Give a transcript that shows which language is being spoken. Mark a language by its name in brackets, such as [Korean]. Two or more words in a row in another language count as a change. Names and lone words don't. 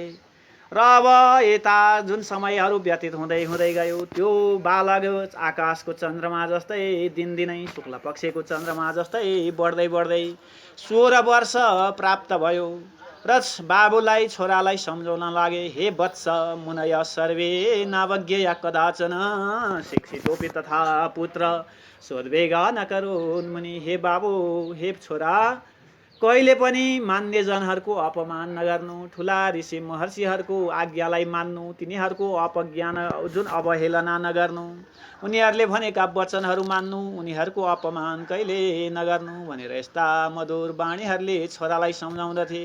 [Nepali] र अब यता जुन समयहरू व्यतीत हुँदै हुँदै गयो, त्यो बालक आकाशको चन्द्रमा जस्तै दिनदिनै शुक्ल पक्षको चन्द्रमा जस्तै बढ्दै बढ्दै 16 वर्ष प्राप्त भयो। र बाबुलाई छोरालाई सम्झाउन लागे, [Sanskrit] हे वत्स मुनय सर्वे नावज्ञया कदाचन शिक्षितोपि तथा पुत्र सोद्वेगा न करोन् मुनि। [Nepali] हे बाबु, हे छोरा, कहिले पनि मान्यजनहरूको अपमान नगर्नु, ठुला ऋषि महर्षिहरूको आज्ञालाई मान्नु, तिनीहरूको अपज्ञान जुन अवहेलना नगर्नु, उनीहरूले भनेका वचनहरू मान्नु, उनीहरूको अपमान कहिले नगर्नु भनेर यस्ता मधुर बाणीहरूले छोरालाई सम्झाउँदथे।